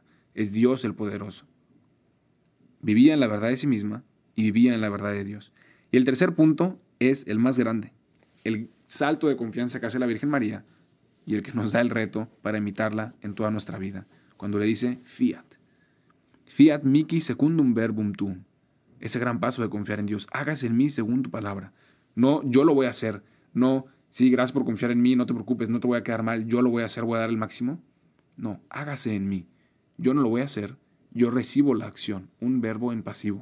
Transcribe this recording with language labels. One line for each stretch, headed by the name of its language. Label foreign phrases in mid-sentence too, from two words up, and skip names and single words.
Spanish: Es Dios el poderoso. Vivía en la verdad de sí misma y vivía en la verdad de Dios. Y el tercer punto es el más grande. El salto de confianza que hace la Virgen María y el que nos da el reto para imitarla en toda nuestra vida. Cuando le dice fiat.
Latin: Fiat mihi secundum verbum tuum.
Spanish: Ese gran paso de confiar en Dios. Hágase en mí según tu palabra. No, yo lo voy a hacer. No, sí, gracias por confiar en mí, no te preocupes, no te voy a quedar mal, yo lo voy a hacer, voy a dar el máximo. No, hágase en mí. Yo no lo voy a hacer, yo recibo la acción, un verbo en pasivo.